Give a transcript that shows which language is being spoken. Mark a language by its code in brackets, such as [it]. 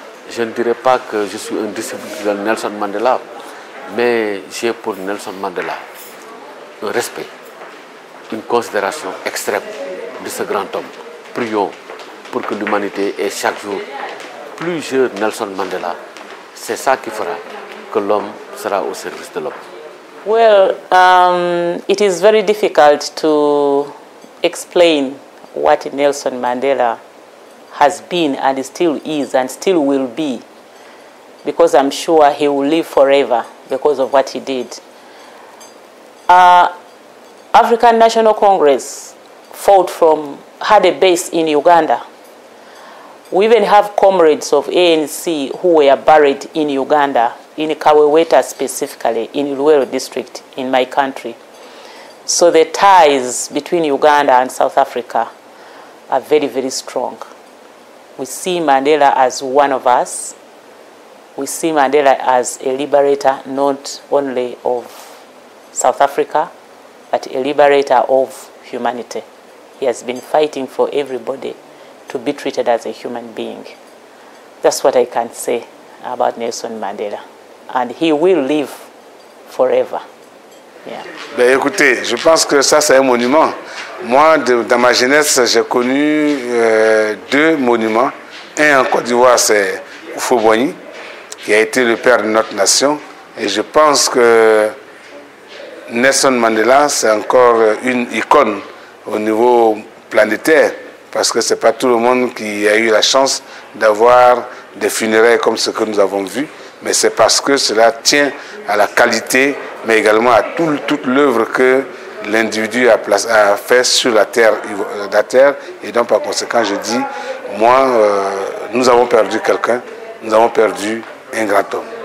[fr] Je ne dirais pas que je suis un disciple de Nelson Mandela, mais j'ai pour Nelson Mandela un respect, une considération extrême de ce grand homme. Prions pour que l'humanité ait chaque jour plusieurs Nelson Mandela. C'est ça qui fera que l'homme sera au service de l'homme. [en] Well, it is very difficult to explain what Nelson Mandela has been and still is and still will be, because I'm sure he will live forever because of what he did. African National Congress had a base in Uganda. We even have comrades of ANC who were buried in Uganda, in Kaweweta specifically, in Luwero district, in my country. So the ties between Uganda and South Africa are very, very strong. We see Mandela as one of us. We see Mandela as a liberator not only of South Africa, but a liberator of humanity. He has been fighting for everybody to be treated as a human being. That's what I can say about Nelson Mandela. And he will live forever. Yeah. [fr] Ben écoutez, je pense que ça c'est un monument. Moi, dans ma jeunesse, j'ai connu deux monuments. Un en Côte d'Ivoire, c'est Houphouët-Boigny, qui a été le père de notre nation. Et je pense que Nelson Mandela, c'est encore une icône au niveau planétaire, parce que ce n'est pas tout le monde qui a eu la chance d'avoir des funérailles comme ce que nous avons vu, mais c'est parce que cela tient à la qualité, mais également à toute l'œuvre que l'individu a fait sur la terre, et donc par conséquent je dis, moi, nous avons perdu quelqu'un, nous avons perdu un grand homme.